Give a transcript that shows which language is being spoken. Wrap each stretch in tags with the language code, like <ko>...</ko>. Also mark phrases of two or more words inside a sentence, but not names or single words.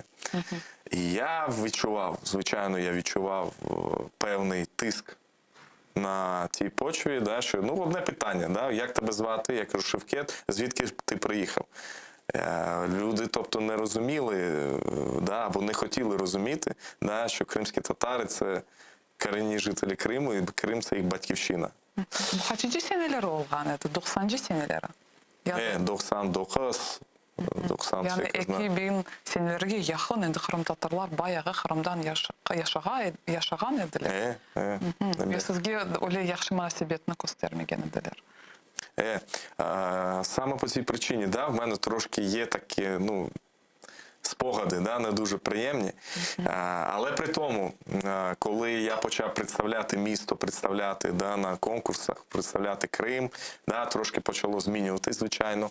<uk>І я відчував, звичайно, я відчував певний тиск на тій почві, да, що, ну, одне питання, да, як тебе звати, я кажу, Шевкет, звідки ти приїхав? Люди, тобто, не розуміли, да, або не хотіли розуміти, да, що кримські татари – це корінні жителі Криму, і Крим – це їх батьківщина.</uk> <crh>Kaçıncı seneler olgan edi? 90-cı seneleri? 99, 98. Yani 2000 senelerге yakın endi Kırım tatarlar bayağı Kırımdan yaşagan ediler. Ve sizge öyle yaxşı münasebetini göstermegen ediler.</crh> <uk>Саме по цій причині, да, в мене трошки є таке, ну, спогади, да, не дуже приємні. Але при тому, коли я почав представляти місто, представляти, да, на конкурсах, представляти Крим, да, трошки почало змінюватись, звичайно.</uk>